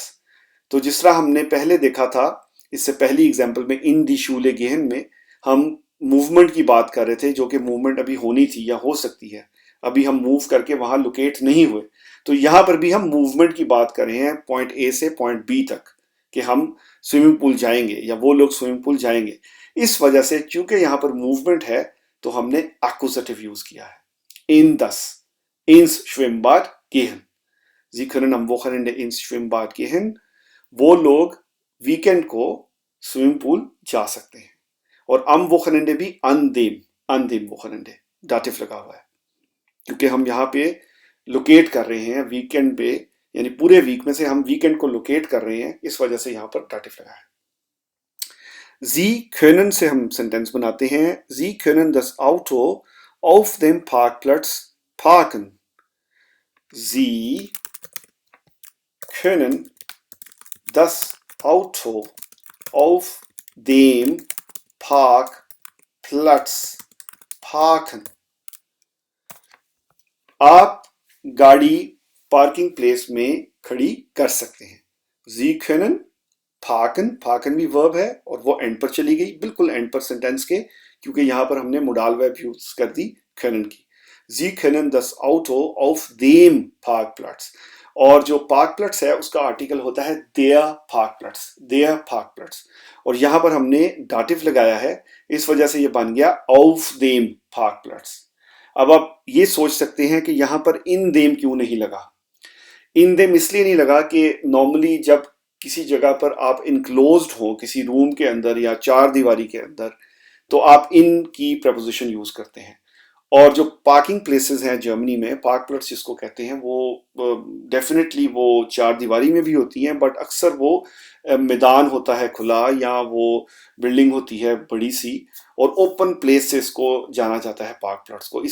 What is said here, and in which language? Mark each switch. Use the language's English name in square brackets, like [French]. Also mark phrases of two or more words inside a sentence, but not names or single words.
[Hindi] तो जिस तरह हमने पहले देखा था, इससे पहली एग्जाम्पल में [German] in die Schule gehen [Hindi] में हम मूवमेंट की बात कर रहे थे, जो कि मूवमेंट अभी होनी थी या हो सकती है, अभी हम मूव करके वहां लोकेट नहीं हुए। तो यहां पर भी हम मूवमेंट की बात कर रहे हैं पॉइंट ए से पॉइंट बी तक, कि हम [English] swimming pool [Hindi] जाएंगे या वो लोग [English] swimming pool [Hindi] जाएंगे। इस वजह से चूंकि यहां पर मूवमेंट है तो हमने एक्यूजेटिव यूज किया है, [German] in das, ins Schwimmbad gehen। Sie können am Wochenende ins Schwimmbad gehen। [Hindi] वो लोग वीकेंड को [English] swimming pool [Hindi] जा सकते हैं। और [German] am Wochenende [Hindi] भी [German] an dem Wochenende [Hindi] दाटिव लगा हुआ है, क्योंकि हम यहाँ पे लोकेट कर रहे हैं वीकेंड पे, यानी पूरे वीक में से हम वीकेंड को लोकेट कर रहे हैं, इस वजह से यहाँ पर दाटिव लगा है। [German] Sie können [Hindi] से हम सेंटेंस बनाते हैं। [German] Sie können das Auto auf dem Parkplatz parken। Sie können das Auto auf dem Parkplatz parken। [Hindi] आप गाड़ी [English] parking place [Hindi] में खड़ी कर सकते हैं। [German] Sie können parken, parken [Hindi] भी वर्ब है और वो एंड पर चली गई, बिल्कुल एंड पर सेंटेंस के, क्योंकि यहां पर हमने [English] modal verb [Hindi] यूज कर दी können की। [German] Sie können das Auto auf dem Parkplatz। [Hindi] और जो पार्कप्लेट्स है उसका आर्टिकल होता है [German] der Parkplatz। [Hindi] और यहां पर हमने दाटिव लगाया है, इस वजह से ये बन गया [German] auf dem Parkplatz। [Hindi] अब आप ये सोच सकते हैं कि यहां पर [German] in dem [Hindi] क्यों नहीं लगा। [German] in dem [Hindi] इसलिए नहीं लगा कि नॉर्मली जब किसी जगह पर आप इनक्लोज्ड हो, किसी रूम के अंदर या चार दीवारी के अंदर, तो आप इन की प्रपोजिशन यूज करते हैं। और जो [English] parking places [Hindi] हैं जर्मनी में, पार्क प्लॉट्स जिसको कहते हैं, वो डेफिनेटली वो चार दीवारी में भी होती हैं, बट अक्सर वो मैदान होता है खुला, या वो बिल्डिंग होती है बड़ी सी, और [English] open place [Hindi] से इसको जाना जाता है पार्क प्लॉट्स को।